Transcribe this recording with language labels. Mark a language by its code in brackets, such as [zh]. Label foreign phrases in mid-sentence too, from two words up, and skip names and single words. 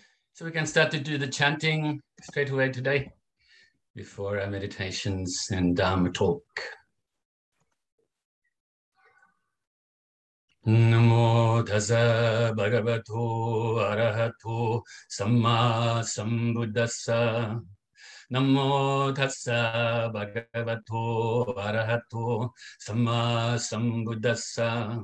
[en] So we can start to do the chanting straight away today before our meditations and Dharma talk. [pi] Namo Tassa Bhagavato Arahato Sammasambuddhassa. Namo Tassa Bhagavato Arahato Sammasambuddhassa.